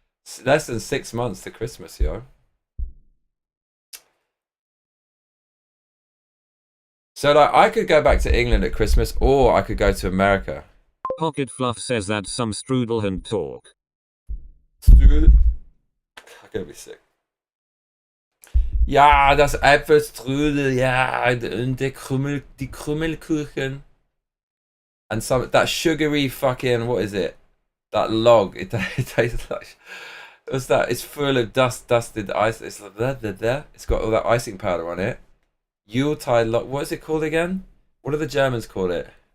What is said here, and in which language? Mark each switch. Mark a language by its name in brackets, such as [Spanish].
[English] It's less than 6 months to Christmas, yo. So like, I could go back to England at Christmas, or I could go to America. Pocket Fluff says that's some strudel and talk. Strudel? I'm gonna be sick. [German] Ja, das Äpfelstrudel, ja, und die Krummelkuchen. [English] And that sugary fucking, what is it? That log, it tastes like... What's that? It's full of dusted ice. It's like there. It's got all that icing powder on it. Yuletide log, what is it called again? What do the Germans call it?